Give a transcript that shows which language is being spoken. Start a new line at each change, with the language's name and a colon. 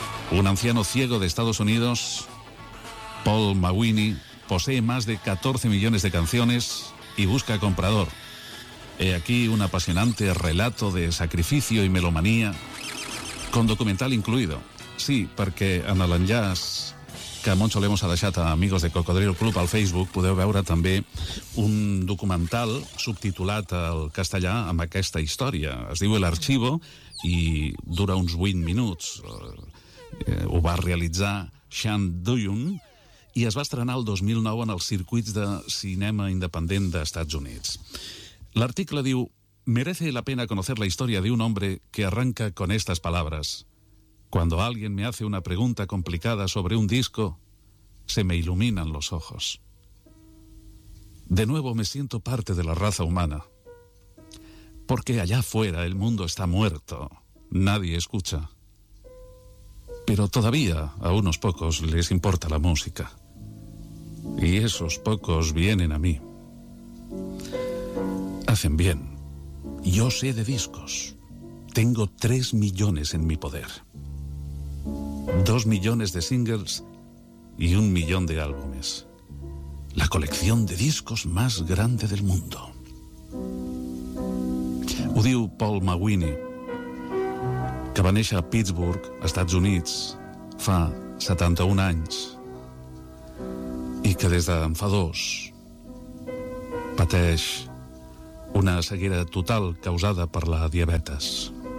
Spanish: Un anciano ciego de Estados Unidos, Paul Mawini, posee más de 14 millones de canciones y busca comprador. He aquí un apasionante relato de sacrificio y melomanía, con documental incluido.
Catalan: Sí, perquè en l'enllaç que Moncho Lemos ha deixat a Amigos de Cocodrilo Club al Facebook podeu veure també un documental subtitulat al castellà amb aquesta història. Es diu El Archivo i dura uns 8 minuts. Ho va realitzar Sean Duyun i es va estrenar el 2009 en els circuits de cinema independent d'Estats Units. L'article diu:
Spanish: merece la pena conocer la historia de un hombre que arranca con estas palabras. Cuando alguien me hace una pregunta complicada sobre un disco, se me iluminan los ojos. De nuevo me siento parte de la raza humana. Porque allá afuera el mundo está muerto, nadie escucha. Pero todavía a unos pocos les importa la música. Y esos pocos vienen a mí. Hacen bien. Yo sé de discos. Tengo 3 millones en mi poder. 2 millones de singles y 1 millón de álbumes. La colección de discos más grande del mundo.
Catalan: Ho diu Paul Mawini, que va néixer a Pittsburgh, Estats Units, fa 71 anys, i que des d'en fa 2 pateix una ceguera total causada per la diabetes.